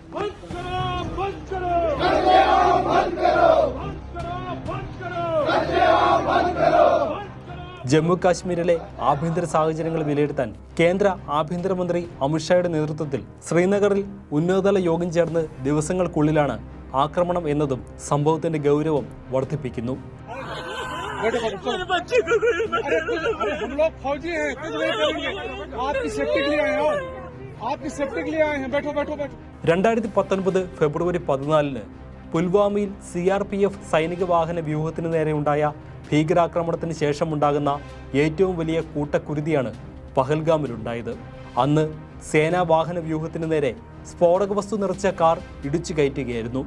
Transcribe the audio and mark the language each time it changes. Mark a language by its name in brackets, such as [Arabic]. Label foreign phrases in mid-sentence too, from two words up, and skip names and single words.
[Malayalam] ജമ്മു കാശ്മീരിലെ ആഭ്യന്തര സാഹചര്യങ്ങൾ വിലയിരുത്താൻ കേന്ദ്ര ആഭ്യന്തരമന്ത്രി അമിത്ഷായുടെ നേതൃത്വത്തിൽ ശ്രീനഗറിൽ ഉന്നതതല യോഗം ചേർന്ന് ദിവസങ്ങൾക്കുള്ളിലാണ് ആക്രമണം എന്നതും സംഭവത്തിന്റെ ഗൗരവം വർദ്ധിപ്പിക്കുന്നു. [Hindi] हम लोग फौजी हैं, कुछ नहीं करेंगे, आपकी सेफ्टी के लिए आए हैं, आपकी सेफ्टी के लिए आए हैं, बैठो बैठो बैठो. [Malayalam] 2019 ഫെബ്രുവരി 14 പുൽവാമയിൽ CRPF സൈനിക വാഹന വ്യൂഹത്തിന് നേരെയുണ്ടായ ഭീകരാക്രമണത്തിന് ശേഷമുണ്ടാകുന്ന ഏറ്റവും വലിയ കൂട്ടക്കുരുതിയാണ് പഹൽഗാമിലുണ്ടായത്. അന്ന് സേനാ വാഹന വ്യൂഹത്തിന് നേരെ സ്ഫോടക വസ്തു നിറച്ച കാർ ഇടിച്ചു കയറ്റുകയായിരുന്നു.